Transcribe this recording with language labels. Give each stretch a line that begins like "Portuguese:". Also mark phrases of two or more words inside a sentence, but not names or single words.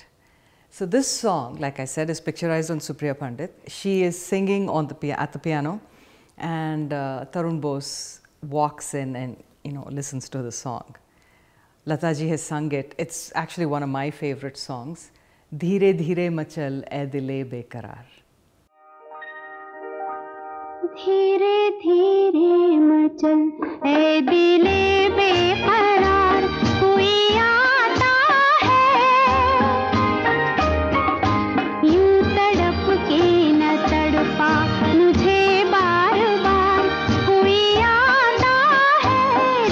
English: So this song, like I said, is picturized on Supriya Pandit. She is singing on at the piano, and Tarun Bose walks in and, you know, listens to the song. Lata ji has sung it. It's actually one of my favorite songs.
Hindi: धीरे धीरे मचल ऐ दिले बेकरार. धीरे धीरे मचल ऐ दिले बेकरार कोई आता है। यूं तड़प के न तड़पा मुझे बार बार कोई आता है।